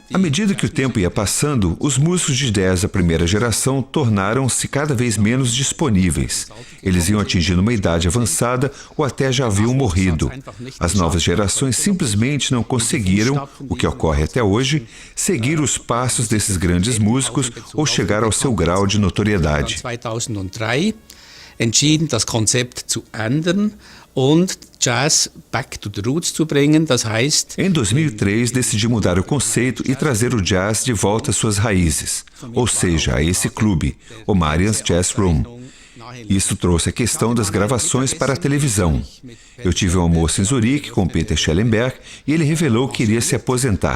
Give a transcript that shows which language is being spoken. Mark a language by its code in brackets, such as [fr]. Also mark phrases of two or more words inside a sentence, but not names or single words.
[pt] À medida que o tempo ia passando, os músicos de jazz da primeira geração tornaram-se cada vez menos disponíveis. Eles iam atingindo uma idade avançada ou até já haviam morrido. As novas gerações simplesmente não conseguiram, o que ocorre até hoje, seguir os passos desses grandes músicos ou chegar ao seu grau de notoriedade. [de] 2003 entschieden, das Konzept zu ändern und [en] Jazz back to the roots [de] zu bringen, das heißt... [pt] Em 2003, decidi mudar o conceito e trazer o jazz de volta às suas raízes, ou seja, a esse clube, o Marian's Jazz Room. Isso trouxe a questão das gravações para a televisão. Eu tive um almoço em Zurique com Peter Schellenberg e ele revelou que iria se aposentar.